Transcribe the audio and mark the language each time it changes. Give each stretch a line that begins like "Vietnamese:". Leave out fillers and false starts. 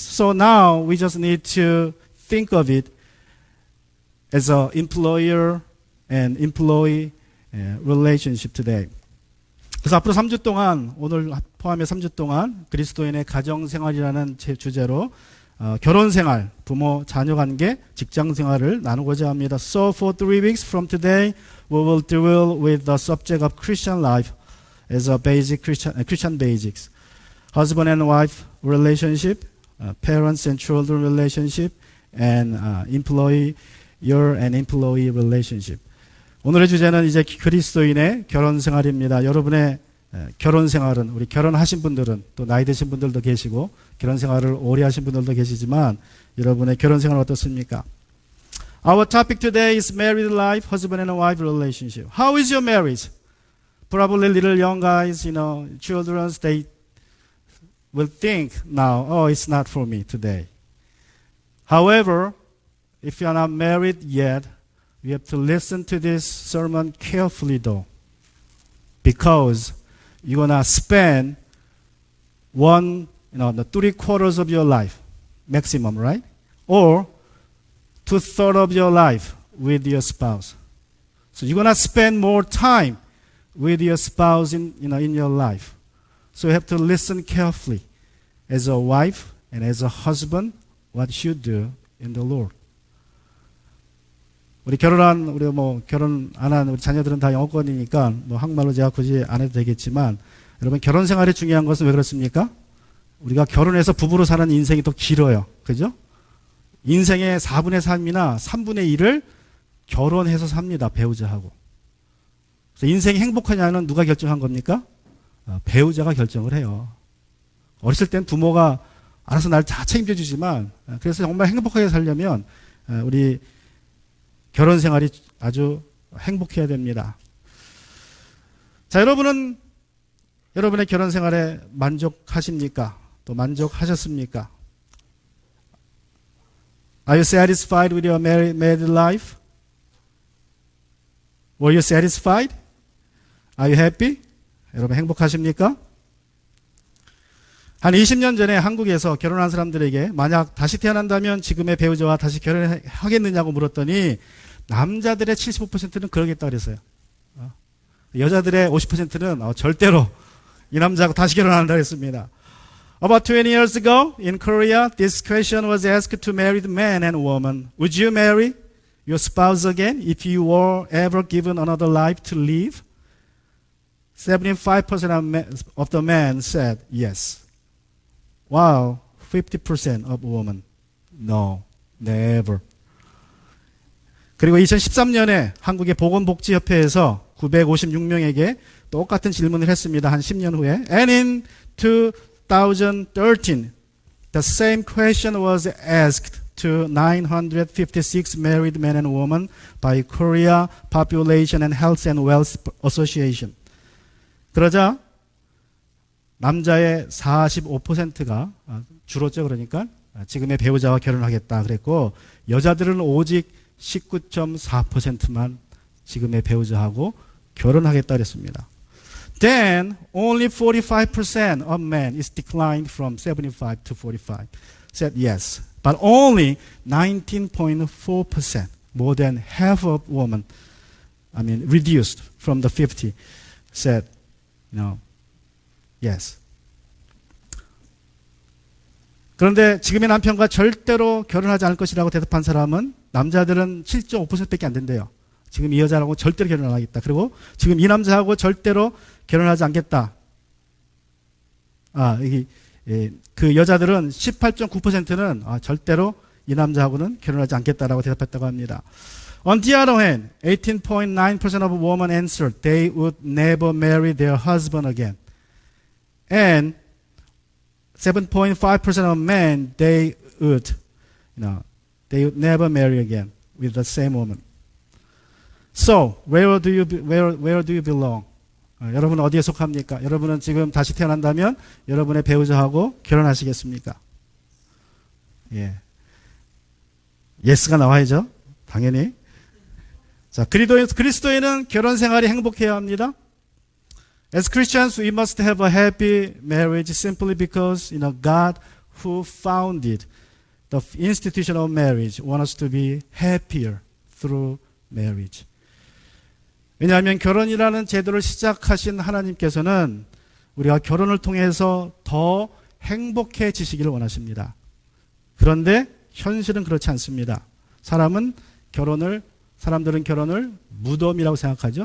English: So now we just need to think of it as an employer and employee relationship today.
Korean: 그래서 앞으로 3주 동안 오늘 포함해 3주 동안 그리스도인의 가정생활이라는 주제로 결혼생활, 부모, 자녀 관계, 직장생활을 나누고자 합니다.
English: So for 3 weeks from today, we will deal with the subject of Christian life as a basic Christian basics. Husband and wife relationship, parents and children relationship, and employer and employee relationship.
Korean: 오늘의 주제는 이제 그리스도인의 결혼 생활입니다. 여러분의 결혼 생활은, 우리 결혼하신 분들은, 또 나이 드신 분들도 계시고 결혼 생활을 오래 하신 분들도 계시지만 여러분의 결혼 생활 어떻습니까?
English: Our topic today is married life, husband and wife relationship. How is your marriage? Probably little young guys, children, they will think now, oh, it's not for me today. However, if you are not married yet, you have to listen to this sermon carefully though, because you're gonna spend the 3/4 of your life, maximum, right? Or 2/3 of your life with your spouse. So you're gonna spend more time with your spouse in your life. So you have to listen carefully as a wife and as a husband what you do in the Lord.
Korean: 우리 결혼 안 한 우리 자녀들은 다 영어권이니까 한국말로 제가 굳이 안 해도 되겠지만, 여러분 결혼 생활이 중요한 것은 왜 그렇습니까? 우리가 결혼해서 부부로 사는 인생이 더 길어요. 그죠? 인생의 4분의 3이나 3분의 1을 결혼해서 삽니다. 배우자하고. 그래서 인생이 행복하냐는 누가 결정한 겁니까? 배우자가 결정을 해요. 어렸을 땐 부모가 알아서 날 다 책임져 주지만, 그래서 정말 행복하게 살려면 우리 결혼 생활이 아주 행복해야 됩니다. 자, 여러분은 여러분의 결혼 생활에 만족하십니까? 또 만족하셨습니까?
English: Are you satisfied with your married life? Were you satisfied? Are you happy?
Korean: 여러분 행복하십니까? 한 20년 전에 한국에서 결혼한 사람들에게 만약 다시 태어난다면 지금의 배우자와 다시 결혼하겠느냐고 물었더니 남자들의 75%는 그러겠다 그랬어요. 여자들의 50%는 절대로 이 남자하고 다시 결혼한다 그랬습니다.
English: About 20 years ago in Korea, this question was asked to married men and women. Would you marry your spouse again if you were ever given another life to live? 75% of the men said yes. Wow, 50% of women, no, never.
Korean: 그리고 2013년에 한국의 보건복지협회에서 956명에게 똑같은 질문을 했습니다. 한 10년 후에.
English: And in 2013, the same question was asked to 956 married men and women by Korea Population and Health and Wealth Association.
Korean: 그러자 남자의 45%가 줄었죠. 그러니까 지금의 배우자와 결혼하겠다 그랬고, 여자들은 오직 19.4%만 지금의 배우자하고 결혼하겠다 그랬습니다.
English: Then only 45% of men is declined from 75 to 45 said yes, but only 19.4%, more than half of women, reduced from the 50, said no. Yes.
Korean: 그런데 지금의 남편과 절대로 결혼하지 않을 것이라고 대답한 사람은 남자들은 7.5%밖에 안 된대요. 지금 이 여자하고 절대로 결혼 안 하겠다. 그리고 지금 이 남자하고 절대로 결혼하지 않겠다. 그 여자들은 18.9%는 절대로 이 남자하고는 결혼하지 않겠다라고 대답했다고 합니다.
English: On the other hand, 18.9% of women answered they would never marry their husband again. And 7.5% of men, they would never marry again with the same woman. So, where do you belong?
Korean: 여러분 어디에 속합니까? 여러분은 지금 다시 태어난다면 여러분의 배우자하고 결혼하시겠습니까? 예. 예스가 나와야죠. 당연히. 자, 그리스도인은 결혼 생활이 행복해야 합니다.
English: As Christians, we must have a happy marriage simply because, God who founded the institution of marriage wants us to be happier through marriage.
Korean: 왜냐하면 결혼이라는 제도를 시작하신 하나님께서는 우리가 결혼을 통해서 더 행복해지시기를 원하십니다. 그런데 현실은 그렇지 않습니다. 사람들은 결혼을 무덤이라고 생각하죠.